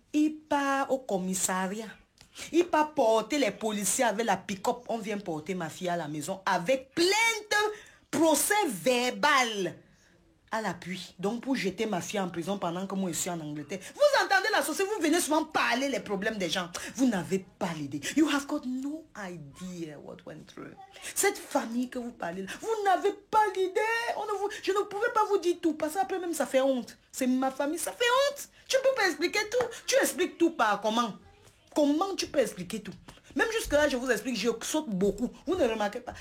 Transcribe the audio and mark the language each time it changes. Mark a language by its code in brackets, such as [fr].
[fr] Il part au commissariat. Il part porter les policiers avec la pick-up. On vient porter ma fille à la maison avec plainte. Procès verbal à l'appui. Donc pour jeter ma fille en prison pendant que moi je suis en Angleterre. Vous entendez la société, vous venez souvent parler les problèmes des gens. Vous n'avez pas l'idée. [en] You have got no idea what went through. [fr] Cette famille que vous parlez, vous n'avez pas l'idée. Je ne pouvais pas vous dire tout parce qu'après même ça fait honte. C'est ma famille, ça fait honte. Tu ne peux pas expliquer tout. Tu expliques tout par comment? Comment tu peux expliquer tout? Même jusque là, je vous explique, je saute beaucoup. Vous ne remarquez pas.